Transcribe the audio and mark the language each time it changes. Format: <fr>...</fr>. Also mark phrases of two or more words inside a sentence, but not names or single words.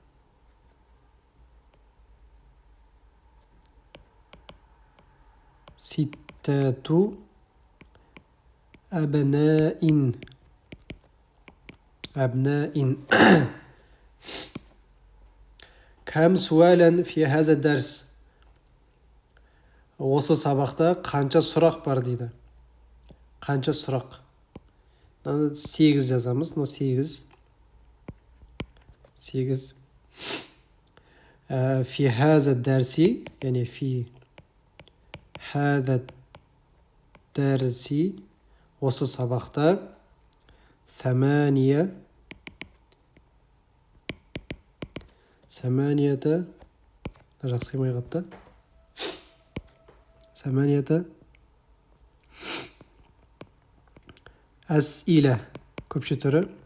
<ar>ستة أبناء. كم سؤالا في هذا الدرس.</ar> <kk>Осы сабақта қанша сұрақ бар дейді? Қанша сұрақ? 8 жазамыз. 8.</kk> <ar>في هذا الدرس,</ar> <kk>яғни</kk> <ar>في هذا الدرس,</ar> <kk>осы сабақта 8 жақсы қимай қапты. 8 әсилә, көпші түрі.</kk>